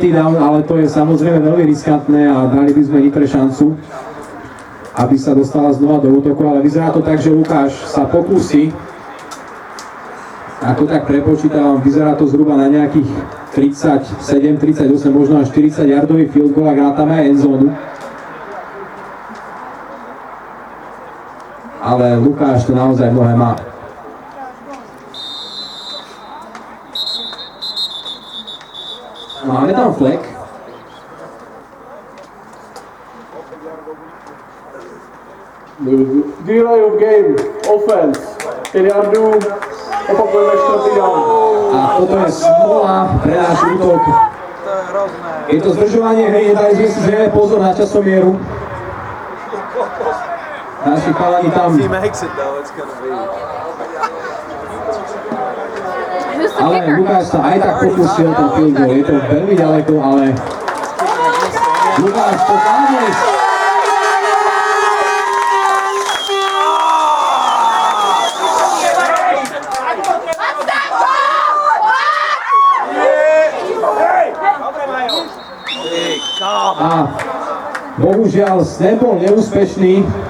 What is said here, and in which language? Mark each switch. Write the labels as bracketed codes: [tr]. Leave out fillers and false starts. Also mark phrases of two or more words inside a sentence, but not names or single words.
[sk] down, ale to je samozrejme veľmi riskantné a dali by sme Nitre šancu, aby sa dostala znova do útoku, ale vyzerá to tak, že Lukáš sa pokúsi. Ako tak prepočítavam, vyzerá to zhruba na nejakých 37, 38, možno až 40 yardový [en] field goal, [sk] ak rátame aj endzónu. Ale Lukáš to naozaj mnohé má. Máme tam flag. [en] Delay of game, offense, [sk] 5 yardů, opakujeme 4. down. A toto je smola pre náš útok. Je to zdržovanie hry, nedali sme si zrejme pozor na časomieru. Naši chalani tam. Ale Lukáš sa aj tak pokúsil ten [en] field goal, [sk] je to veľmi ďaleko, ale Lukáš to závieš. A bohužiaľ snap bol neúspešný.